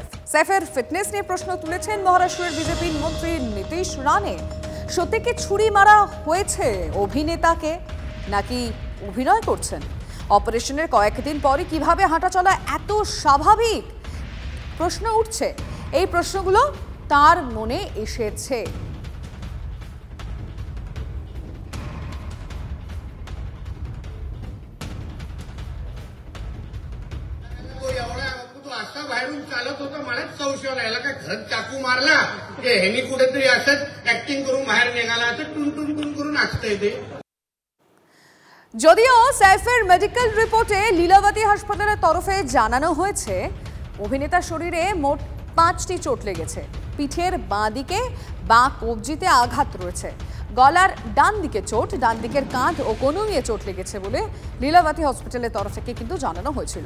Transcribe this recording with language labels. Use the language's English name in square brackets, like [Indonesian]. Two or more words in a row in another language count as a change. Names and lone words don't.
[Bangla] সৈফের ফিটনেস নিয়ে প্রশ্ন তুলেছেন মহারাষ্ট্রের বিজেপি মন্ত্রী নীতিশ রানে। সত্যি কি ছুরি মারা হয়েছে অভিনেতাকে নাকি অভিনয় করছেন? অপারেশনের কয়েকদিন পরে কিভাবে হাঁটা চলা এত স্বাভাবিক প্রশ্ন উঠছে। এই প্রশ্নগুলো তার মনে এসেছে। [Marathi] बाहेरून चालत होता मलाच संशय राहिला का घरात चाकू मारला की ह्यांनी कुठेतरी असंच ऍक्टिंग करून बाहेर निघाला असं टुन टुन टुन करून असतंय ते। [Bangla] যদিও সৈফের মেডিকেল রিপোর্টে লীলাবতী হাসপাতালের তরফে জানানো হয়েছে অভিনেতার শরীরে মোট 5টি চোট লেগেছে। পিঠের বাঁ দিকে বাঁ কবজিতে আঘাত রয়েছে, গলার ডান দিকে চোট, ডান দিকের কাঁধ ও কনুইয়ে চোট লেগেছে বলে লীলাবতী হসপিটালের তরফ থেকে কিন্তু জানানো হয়েছিল।